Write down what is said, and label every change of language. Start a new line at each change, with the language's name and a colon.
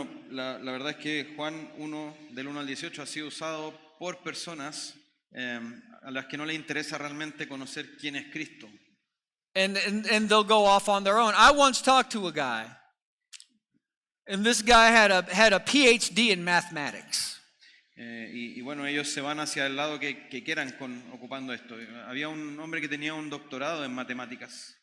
Spanish: La verdad es que Juan 1, del 1 al 18, ha sido usado por personas a las que no les interesa realmente conocer quién es Cristo.
English: And they'll go off on their own. I once talked to a guy, and this guy had a PhD in mathematics.
Spanish: Ellos se van hacia el lado que quieran ocupando esto. Había un hombre que tenía un doctorado en matemáticas.